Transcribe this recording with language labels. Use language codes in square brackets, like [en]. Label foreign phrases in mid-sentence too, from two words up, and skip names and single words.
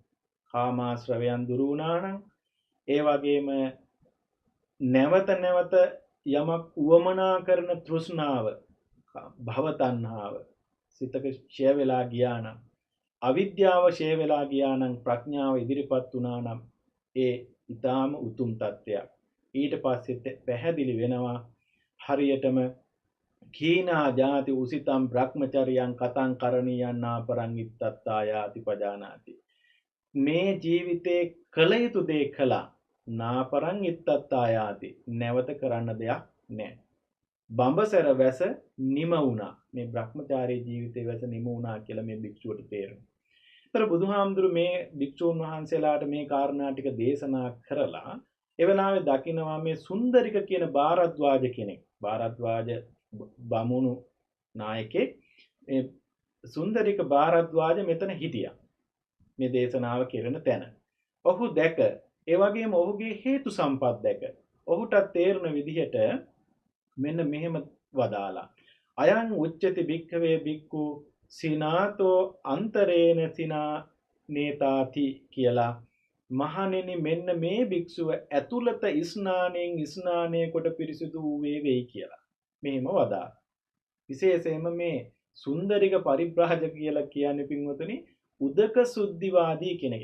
[si] කාමාශ්‍රවයන් දුරු වුණා නම් ඒ වගේම නැවත නැවත යමක් උවමනා කරන තෘෂ්ණාව භව තණ්හාව සිතක ඡය වෙලා ගියා නම් අවිද්‍යාව ඡය වෙලා ගියා නම් ප්‍රඥාව ඉදිරිපත් වුණා නම් ඒ ඊටාම උතුම් තත්ත්වයක්. ඊට පස්සේ පැහැදිලි වෙනවා හරියටම [pi] කීනා ජාති උසිතම් බ්‍රහ්මචර්යයන් කතං කරණීයන් නාපරං ඉත්තත්තායාති පජානාති. [si] මේ ජීවිතේ කළ යුතු දේ කළා [pi] නාපරං ඉත්තත්තායාති [si] නැවත කරන්න දෙයක් නැහැ. බඹසර වැස නිම වුණා. මේ බ්‍රහ්මචාරී ජීවිතේ වැස නිම වුණා කියලා මේ භික්ෂුවට තේරෙනවා. ඒතර බුදුහාමුදුරු මේ භික්ෂුන් වහන්සේලාට මේ කාරණා ටික දේශනා කරලා ඒ වෙලාවේ දකිනවා මේ සුන්දරික කියන භාරද්වාජ කෙනෙක්. භාරද්වාජ බමුණු නායකෙක් මේ සුන්දරික භාරද්වාජ මෙතන හිටියා. මේ දේශනාව කෙරෙන තැන. ඔහු දැක ඒ වගේම ඔහුගේ හේතු සම්පත් දැක ඔහුට තේරුණ විදිහට මෙන්න මෙහෙම වදාලා. [pi] අයං උච්චති භික්ඛවේ භික්ඛු සීනාතෝ අන්තරේන සිනා නේතාති [si] කියලා මහණෙනි මෙන්න මේ භික්ෂුව ඇතුළත ස්නානයෙන් ස්නානය කොට පිරිසිදු වූවේ වෙයි කියලා. මෙහෙම වදාළා. විශේෂයෙන්ම මේ සුන්දරික පරිබ්‍රාජක කියලා කියන්නේ පින්වතුනි උදක සුද්ධිවාදී කෙනෙක්.